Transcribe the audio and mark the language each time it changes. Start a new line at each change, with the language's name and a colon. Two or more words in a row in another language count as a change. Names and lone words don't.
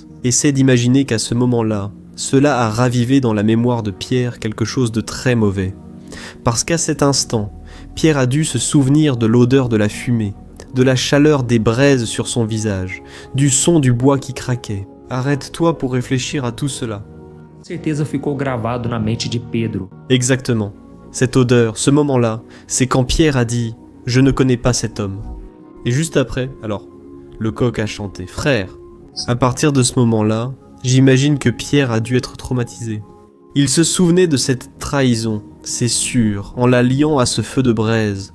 French: Essaie d'imaginer qu'à ce moment-là, cela a ravivé dans la mémoire de Pierre quelque chose de très mauvais. Parce qu'à cet instant, Pierre a dû se souvenir de l'odeur de la fumée, de la chaleur des braises sur son visage, du son du bois qui craquait. Arrête-toi pour réfléchir à tout cela.
Portuguese: Certeza ficou gravado na mente de Pedro.
French: Exactement. Cette odeur, ce moment-là, c'est quand Pierre a dit « Je ne connais pas cet homme ». Et juste après, alors, le coq a chanté « Frère ». À partir de ce moment-là, j'imagine que Pierre a dû être traumatisé. Il se souvenait de cette trahison, c'est sûr, en la liant à ce feu de braise.